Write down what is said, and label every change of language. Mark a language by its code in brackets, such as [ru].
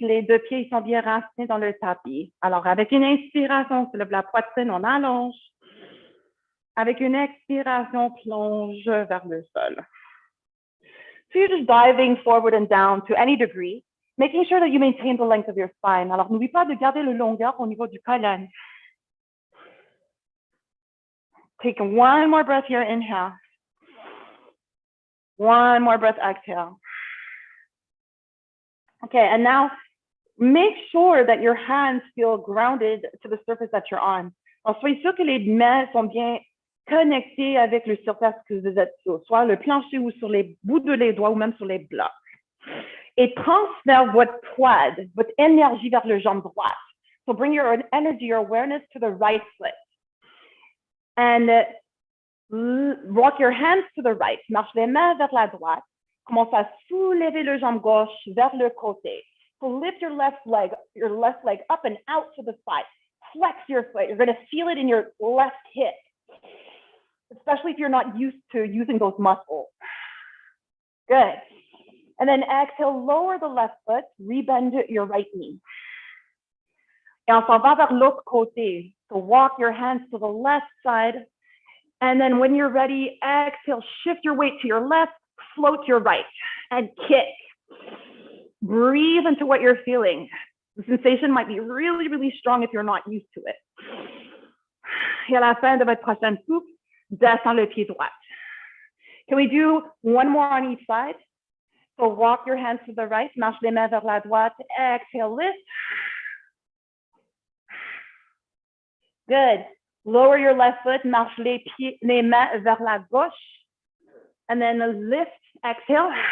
[fr] Les deux pieds sont bien racinés dans le tapis. Alors, avec une inspiration, on se lève la poitrine, on allonge. Avec une expiration, plonge vers le sol. [en] So you're just diving forward and down to any degree, making sure that you maintain the length of your spine. [fr] Alors, n'oublie pas de garder le longueur au niveau du colonne. [en] Take one more breath here, inhale. One more breath, exhale. Okay, and now make sure that your hands feel grounded to the surface that you're on. [fr] Alors, soyez sûr que les mains sont bien connectées avec le surface que vous êtes sur, soit le plancher ou sur les bouts de les doigts ou même sur les blocs. Et transfère votre poids, votre énergie vers le jambe droite. [en] So bring your energy, your awareness to the right foot. And walk your hands to the right. [fr] Marche les mains vers la droite. Commence à soulever le jambe gauche vers le côté. [en] So lift your left leg up and out to the side. Flex your foot. You're going to feel it in your left hip, especially if you're not used to using those muscles. Good. And then exhale, lower the left foot, rebend your right knee. [fr] Et on s'en va vers l'autre côté. [en] So walk your hands to the left side. And then when you're ready, exhale, shift your weight to your left, float your right, and kick. Breathe into what you're feeling. The sensation might be really, really strong if you're not used to it. [fr] Et à la fin de votre prochaine souffle, descends le pied droit. [en] Can we do one more on each side? So walk your hands to the right, [fr] marche les mains vers la droite, [en] exhale, lift. Good. Lower your left foot, [fr] marche les mains vers la gauche, [en] and then lift, exhale.